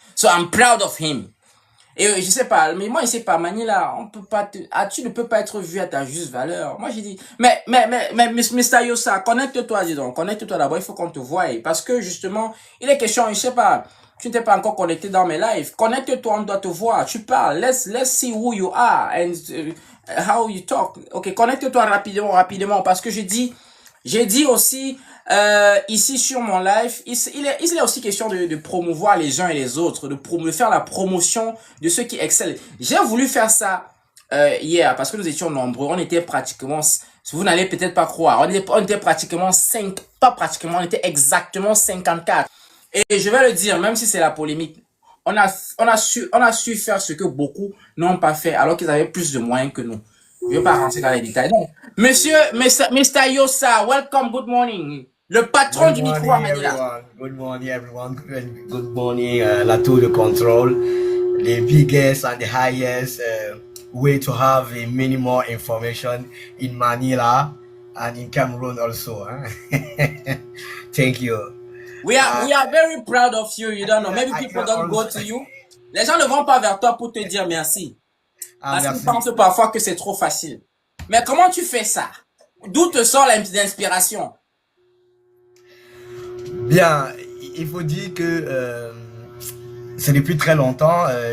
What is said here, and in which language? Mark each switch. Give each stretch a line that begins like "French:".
English: So, I'm proud of him.
French: Et je sais pas, mais moi, je sais pas, Manila, on peut pas tu ne peux pas être vu à ta juste valeur. Moi, j'ai dit, mais, Mr. Yossa, connecte-toi, dis donc, connecte-toi d'abord, il faut qu'on te voie. Parce que, justement, il est question, je sais pas, tu n'es pas encore connecté dans mes lives. Connecte-toi, on doit te voir. Tu parles.
English: Let's see who you are and how you talk.
French: Ok, connecte-toi rapidement. Parce que j'ai dit aussi, ici sur mon live, il est aussi question de promouvoir les uns et les autres, de faire la promotion de ceux qui excellent. J'ai voulu faire ça hier parce que nous étions nombreux. On était pratiquement, vous n'allez peut-être pas croire, on était pratiquement on était exactement 54. Et je vais le dire, même si c'est la polémique, on a su faire ce que beaucoup n'ont pas fait alors qu'ils avaient plus de moyens que nous. Je ne vais pas rentrer dans les détails. Donc, Mr.
English: Yossa, welcome, good morning.
French: Le patron du micro à Manila.
English: Good morning, everyone. Good morning,
French: la tour de contrôle.
English: The biggest and the highest way to have a minimal information in Manila and in Cameroon also. Thank you. We are very proud of you. You don't know. Maybe people don't go to you.
French: Les gens ne vont pas vers toi pour te dire merci. Parce qu'ils pensent parfois que c'est trop facile. Mais comment tu fais ça? D'où te sort l'inspiration? Bien, il faut dire que c'est depuis très longtemps.